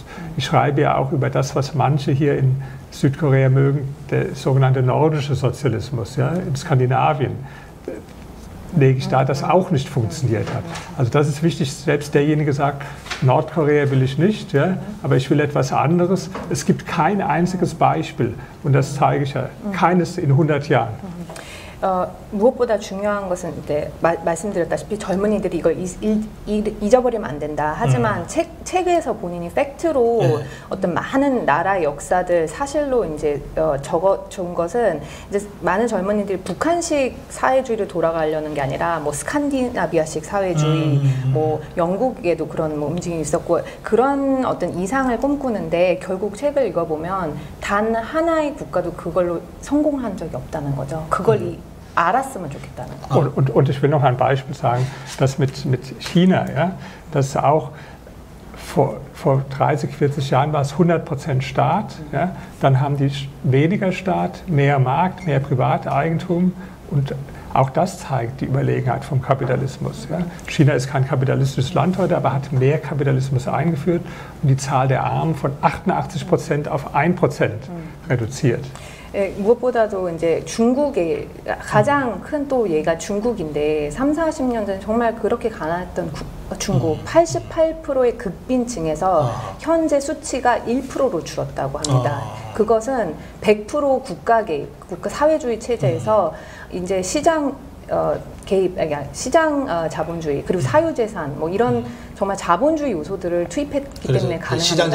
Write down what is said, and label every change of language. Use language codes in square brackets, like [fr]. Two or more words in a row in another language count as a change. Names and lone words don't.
[de] Ich schreibe ja auch über das, was manche hier in Südkorea mögen, der sogenannte nordische Sozialismus, ja, in Skandinavien. Lege ich da, dass auch nicht funktioniert hat. Also das ist wichtig, selbst derjenige sagt, Nordkorea will ich nicht, ja, aber ich will etwas anderes. Es gibt kein einziges Beispiel, und das zeige ich ja, keines in 100 Jahren. [ko] 무엇보다 중요한 것은 이제 말씀드렸다시피 젊은이들이 이걸 잊어버리면 안 된다. 하지만 책에서 본인이 팩트로 어떤 많은 나라의 역사들 사실로 이제 적어준 것은 이제 많은 젊은이들이 북한식 사회주의를 돌아가려는 게 아니라 뭐 스칸디나비아식 사회주의, 뭐 영국에도 그런 뭐 움직임이 있었고 그런 어떤 이상을 꿈꾸는데 결국 책을 읽어보면 단 하나의 국가도 그걸로 성공한 적이 없다는 거죠. 그걸 알았으면 좋겠다는 거. [de] Und ich will noch ein Beispiel sagen, das mit China, ja, das auch vor 30, 40 Jahren war es 100% Staat, ja, dann haben die weniger Staat, mehr Markt, mehr Privateigentum und auch das zeigt die Überlegenheit vom Kapitalismus. Ja. China ist kein kapitalistisches Land heute, aber hat mehr Kapitalismus eingeführt und die Zahl der Armen von 88% auf 1% reduziert. [ko] 무엇보다도 이제 중국의 가장 큰 또 얘가 중국인데 30-40년 전에 정말 그렇게 가난했던 중국 88%의 극빈층에서 현재 수치가 1%로 줄었다고 합니다. 그것은 100% 국가 사회주의 체제에서 이제 시장 개입, 시장 자본주의 그리고 사유재산 뭐 이런 정말 자본주의 요소들을 투입했기 때문에 가능합니다.